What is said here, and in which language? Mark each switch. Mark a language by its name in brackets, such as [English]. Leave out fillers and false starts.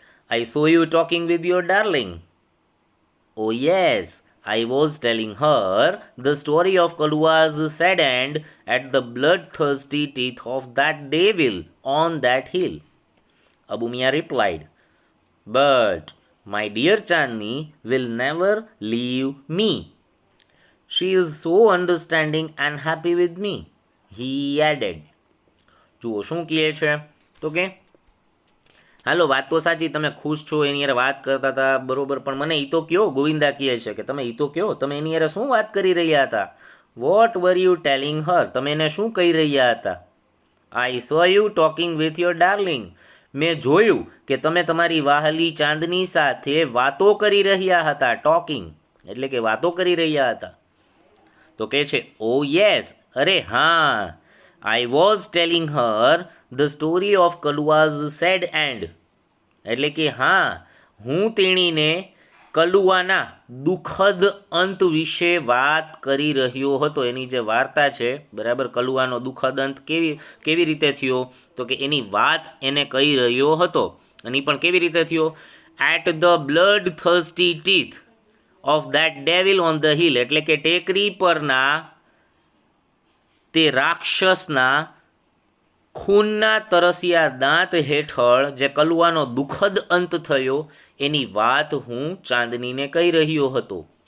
[English] I saw you talking with your darling. Oh yes, I was telling her the story of Kalua's sad end at the bloodthirsty teeth of that devil on that hill. Abu Mia replied, but my dear Chandni will never leave me. She is so understanding and happy with me, he added. [Gujarati] જુઓ શું કહે છે, તો કે હાલો વાત તો સાચી, તમે ખુશ છો એની યાર વાત કરતા હતા, બરોબર. પણ મને એ તો કયો, ગોવિંદા કહે છે કે તમે એ તો કયો, તમે એની યાર શું વાત કરી રહ્યા હતા? [English] what were you telling her, [Gujarati] તમે એને શું કહી રહ્યા હતા? [English] I saw you talking with your darling, [Gujarati] મેં જોયું કે તમે તમારી વાહલી ચાંદની સાથે વાતો કરી રહ્યા હતા. ટોકિંગ એટલે કે વાતો કરી રહ્યા હતા. તો કે છે [English] oh yes, [Gujarati] અરે હા. [English] I was telling her the story of Kalua's sad end. [Gujarati] એટલે કે હા, હું તેણીને કલુઆના દુઃખદ અંત વિશે વાત કરી રહ્યો હતો. એની જે વાર્તા છે, બરાબર, કલુઆનો દુઃખદ અંત કેવી રીતે થયો, તો કે એની વાત એને કહી રહ્યો હતો. અને પણ કેવી રીતે થયો? [English] at the blood thirsty teeth of that devil on the hill, [Gujarati] એટલે કે ટેકરી પરના તે રાક્ષસના ખૂનના તરસ્યા દાંત હેઠળ જે કલુઆનો દુઃખદ અંત થયો એની વાત હું ચાંદનીને કહી રહ્યો હતો.